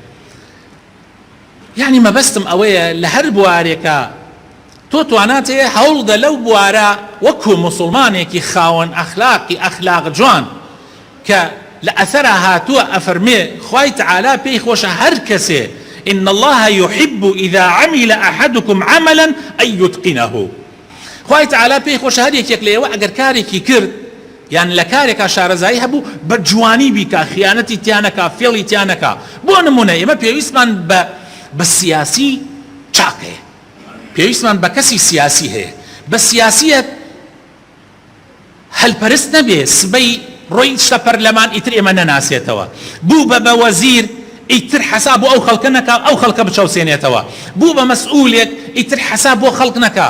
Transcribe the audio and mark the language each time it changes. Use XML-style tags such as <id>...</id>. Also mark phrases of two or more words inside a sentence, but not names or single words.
<ckb>یعنی مەبەستم ئەوەیە لە هەر بوارێکە تۆ توانات هەیە هەوڵدە لەو بوارە وەکو موسڵمانێکی خاوەن ئەخلاقی ئەخلاق جوان کە لە ئەثەرە هاتووە ئەفەرمێ خوای تەعالا پێی خۆشە هەر کەسێ</ckb> <ar>إن الله يحب إذا عمل أحدكم عملا أن يتقنه.</ar> <ckb>خوای تەعالا پێی خۆشە هەر یەکێک لێوە ئەگەر کارێکی کرد یان لە کارێکا شارەزایی هەبوو بە جوانی بیکە خیانەتی تیانەکە فێڵی تیانەکە. بۆ نمونە ئێمە پێویستمان بە سیاسی چاکەیە پێویستمان بە کەسی سیاسی هەیە بە سیاسیەت هەلپەرست نەبێ سبەی ڕۆی شتە پەرلەمان ئیتر ئێمە نەناسێتەوە بوو بە وەزیر ئیتر حەساب بۆ ئەو خەڵکە نەکا ئەو خەڵکە بچەوسێنێتەوە بوو بە مەسئولێک ئیتر حەساب بۆ خەڵک نەکا.</ckb>